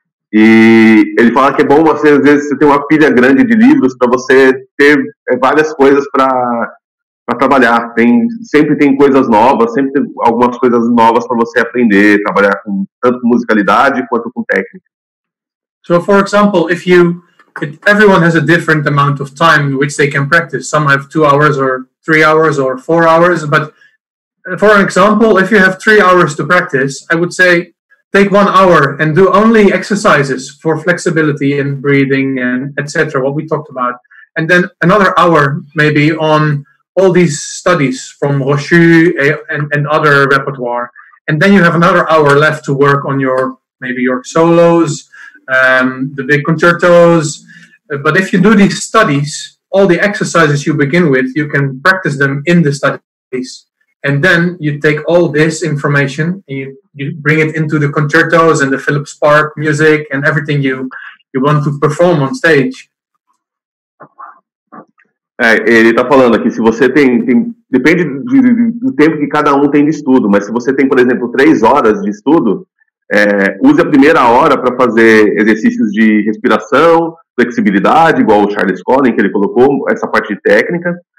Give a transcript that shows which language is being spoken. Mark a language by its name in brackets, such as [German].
[Portuguese] E ele fala que é bom às vezes você ter uma pilha grande de livros para você ter várias coisas para trabalhar. Sempre tem coisas novas, sempre tem algumas coisas novas para você aprender, trabalhar tanto com musicalidade quanto com técnica. [English] So, for example, everyone has a different amount of time in which they can practice. Some have 2 hours or 3 hours or 4 hours. But for example, if you have 3 hours to practice, I would say take 1 hour and do only exercises for flexibility and breathing and etc. What we talked about. And then another hour maybe on all these studies from Rochu and other repertoire. And then you have another hour left to work on maybe your solos, the big concertos. But if you do these studies, all the exercises you begin with, you can practice them in the studies. And then you take all this information and you bring it into the concertos and the Philip Spark music and everything you want to perform on stage. [Portuguese] Ele está falando aqui, se você depende do tempo que cada um tem de estudo, mas se você tem, por exemplo, 3 horas de estudo, use a primeira hora para fazer exercícios de respiração, flexibilidade, igual o Charles Collin, que ele colocou, essa parte de técnica.